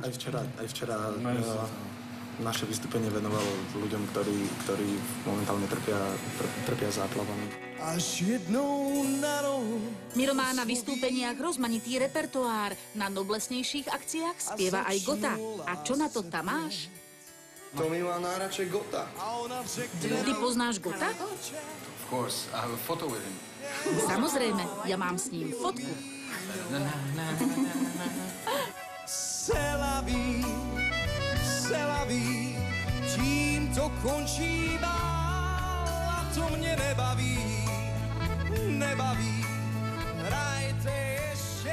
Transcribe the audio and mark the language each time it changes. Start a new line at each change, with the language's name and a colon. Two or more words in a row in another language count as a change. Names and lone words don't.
Slovak: Aj včera naše vystúpenie venovalo ľuďom, ktorí momentálne trpia záplavami.
Czech: Až jednou na rohu.
Slovak: Miro má na vystúpeniach rozmanitý repertoár. Na noblesnejších akciách spieva aj Gota. A čo na to tam máš? To mi má najradšej Gota. Ty poznáš Gota?
English: Of course, I have a photo with him.
Slovak: Samozrejme, ja mám s ním fotku.
Czech: Se la ví, čím to končí dál a to mě nebaví, hrajte ještě.